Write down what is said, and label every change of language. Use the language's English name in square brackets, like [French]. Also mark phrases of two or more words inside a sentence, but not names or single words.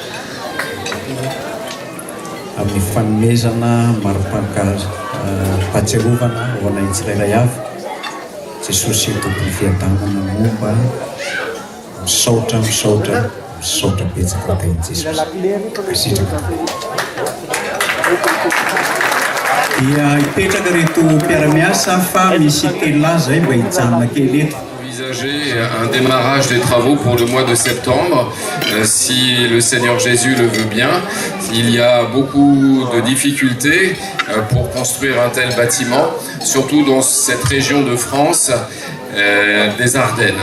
[Malagasy] amin'ny fanomezana mari-pahatsiarovana ho anay tsirairay avy Jesosy tompony fiadanana momba misaotra betsaka teny Jesosy kasitraka dia hipetraka reto mpiara-miasa fa misy tela zay mba hijanona kely eto. [French] Envisager un démarrage des travaux pour le mois de septembre, si le Seigneur Jésus le veut bien. Il y a beaucoup de difficultés pour construire un tel bâtiment, surtout dans cette région de France, des Ardennes.